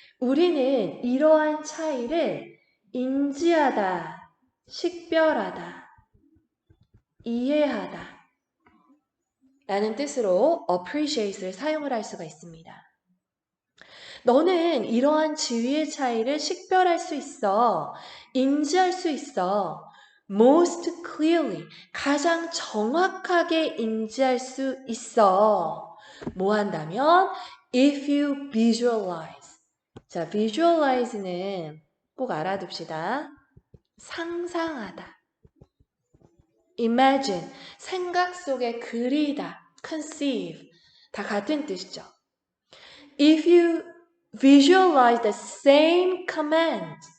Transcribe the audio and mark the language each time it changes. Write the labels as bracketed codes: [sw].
[ko] 우리는 이러한 차이를 인지하다, 식별하다, 이해하다 라는 뜻으로 appreciate를 사용을 할 수가 있습니다. 너는 이러한 지위의 차이를 식별할 수 있어. 인지할 수 있어. [en] most clearly, [ko] 가장 정확하게 인지할 수 있어. 뭐 한다면 [en] if you visualize. [ko] 자, visualize는 꼭 알아둡시다. 상상하다. imagine, 생각 속에 그리다. conceive, 다 같은 뜻이죠. [en] If you visualize the same command.